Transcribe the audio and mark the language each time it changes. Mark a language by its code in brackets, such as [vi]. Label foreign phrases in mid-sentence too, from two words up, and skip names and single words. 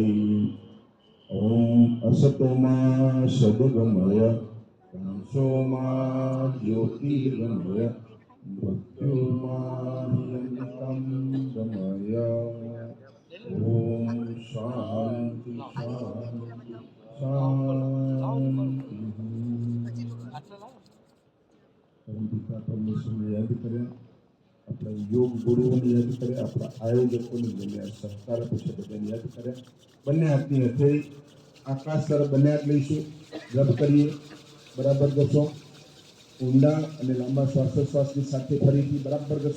[sa] ॐ असतो मा सद्गमय तमसो मा ज्योतिर्गमय मृत्युर्माह्यन्तं गमय। ॐ शान्ति शान्ति शान्ति। [gu] पिता परमेश्वरને યાદ કરે, આપણા યોગ ગુરુઓને યાદ કરે, આપણા આયોજકોને જેને સહકાર પૂછે બધાને યાદ કરે। બંને હાથની હથેળી આકાશ તરફ બંને હાથ લઈશું, રબ કરીએ, બરાબર ઘસો, ઊંડા અને લાંબા શ્વાસોશ્વાસની સાથે ફરીથી બરાબર ઘસો।